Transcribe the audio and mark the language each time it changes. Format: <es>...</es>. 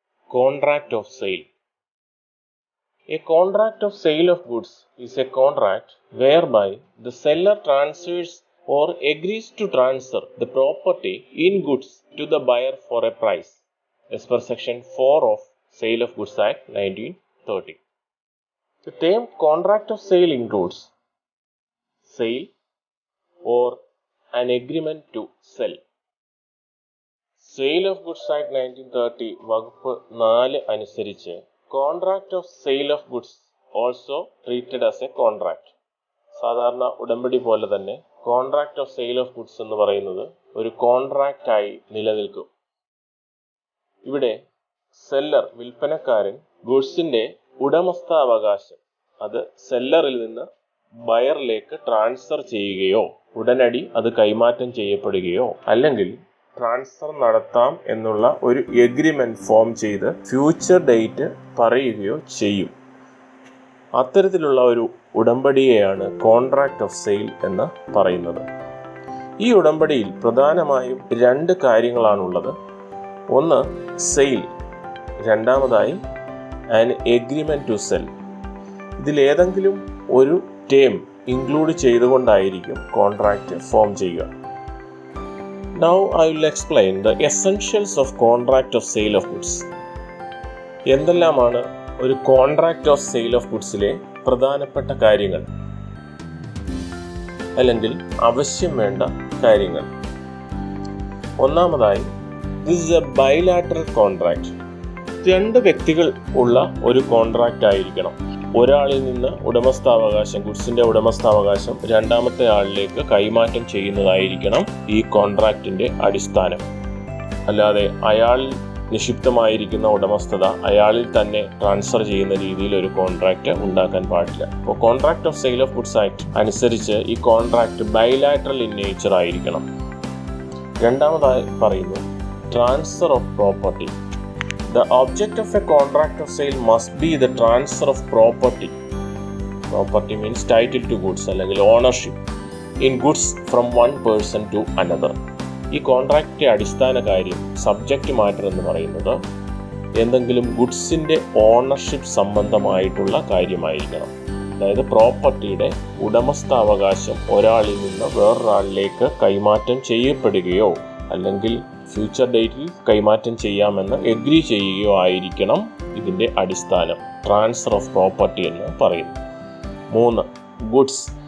<en>Contract of Sale. A contract of sale of goods is a contract whereby the seller transfers or agrees to transfer the property in goods to the buyer for a price, as per Section 4 of Sale of Goods Act 1930. The term contract of sale includes sale or an agreement to sell. Sale of Goods Act 1930</en> <ml>വകുപ്പ് 4 അനുസരിച്ച്</ml> <en>Contract of sale of goods also treated as a contract.</en> <ml>സാധാരണ ഉടമ്പടി പോലെ തന്നെ contract of sale of goods എന്ന് പറയുന്നത് ഒരു കോൺട്രാക്റ്റായി നിലനിൽക്കും. ഇവിടെ സെല്ലർ വിൽപ്പനക്കാരൻ ഗുഡ്സിന്റെ ഉടമസ്ഥാവകാശം അത് സെല്ലറിൽ നിന്ന് ബയറിലേക്ക് ട്രാൻസ്ഫർ ചെയ്യുകയോ ഉടനടി അത് കൈമാറ്റം ചെയ്യപ്പെടുകയോ അല്ലെങ്കിൽ ട്രാൻസ്ഫർ നടത്താം എന്നുള്ള ഒരു എഗ്രിമെന്റ് ഫോം ചെയ്ത് ഫ്യൂച്ചർ ഡേറ്റ് പറയുകയോ ചെയ്യും. അത്തരത്തിലുള്ള ഒരു ഉടമ്പടിയെയാണ് കോൺട്രാക്ട് ഓഫ് സെയിൽ എന്ന് പറയുന്നത്. ഈ ഉടമ്പടിയിൽ പ്രധാനമായും 2 കാര്യങ്ങളാണുള്ളത്. ഒന്ന് സെയിൽ, രണ്ടാമതായി ആൻ എഗ്രിമെന്റ് ടു സെൽ. ഇതിലേതെങ്കിലും ഒരു ടേം ഇൻക്ലൂഡ് ചെയ്തുകൊണ്ടായിരിക്കും കോൺട്രാക്റ്റ് ഫോം ചെയ്യുക.</ml> <en>Now I will explain the essentials of contract of sale of goods.</en> <ml>എന്തെല്ലാമാണ് ഒരു കോൺട്രാക്റ്റ് ഓഫ് സെയിൽ ഓഫ് ഗുഡ്സിലെ പ്രധാനപ്പെട്ട കാര്യങ്ങൾ അല്ലെങ്കിൽ ആവശ്യം വേണ്ട കാര്യങ്ങൾ? ഒന്നാമതായി,</ml> <en>This is a bilateral contract.</en> <ml>2 വ്യക്തികൾ ഉള്ള ഒരു കോൺട്രാക്റ്റ് ആയിരിക്കണം. ഒരാളിൽ നിന്ന് ഉടമസ്ഥാവകാശം, ഗുഡ്സിന്റെ ഉടമസ്ഥാവകാശം രണ്ടാമത്തെ ആളിലേക്ക് കൈമാറ്റം ചെയ്യുന്നതായിരിക്കണം ഈ കോൺട്രാക്റ്റിന്റെ അടിസ്ഥാനം. അല്ലാതെ അയാളിൽ നിക്ഷിപ്തമായിരിക്കുന്ന ഉടമസ്ഥത അയാളിൽ തന്നെ ട്രാൻസ്ഫർ ചെയ്യുന്ന രീതിയിൽ ഒരു കോൺട്രാക്റ്റ് ഉണ്ടാക്കാൻ പാടില്ല. അപ്പോൾ contract of sale of goods act അനുസരിച്ച് ഈ കോൺട്രാക്റ്റ് ബൈലാറ്ററൽ ഇൻ നേച്ചർ ആയിരിക്കണം. രണ്ടാമതായി പറയുന്നു transfer of property.</ml> <en>The object of a contract of sale must be the transfer of property. Property means title to goods</en> <ml>അല്ലെങ്കിൽ</ml> <en>ownership in goods from one person to another.</en> <ml>ഈ കോൺട്രാക്റ്റിന്റെ അടിസ്ഥാന കാര്യം, subject matter എന്ന് പറയുന്നത് എന്തെങ്കിലും ഗുഡ്സിന്റെ ownership സംബന്ധമായിട്ടുള്ള കാര്യമായിരിക്കണം. അതായത് പ്രോപ്പർട്ടിയുടെ ഉടമസ്ഥാവകാശം ഒരാളിൽ നിന്ന് വേറൊരാളിലേക്ക് കൈമാറ്റം ചെയ്യപ്പെടുകയോ അല്ലെങ്കിൽ ഫ്യൂച്ചർ ഡേറ്റിൽ കൈമാറ്റം ചെയ്യാമെന്ന് എഗ്രി ചെയ്യുകയോ ആയിരിക്കണം ഇതിൻ്റെ അടിസ്ഥാനം, ട്രാൻസ്ഫർ ഓഫ് പ്രോപ്പർട്ടി എന്ന് പറയുന്നു. 3. ഗുഡ്സ്.</ml>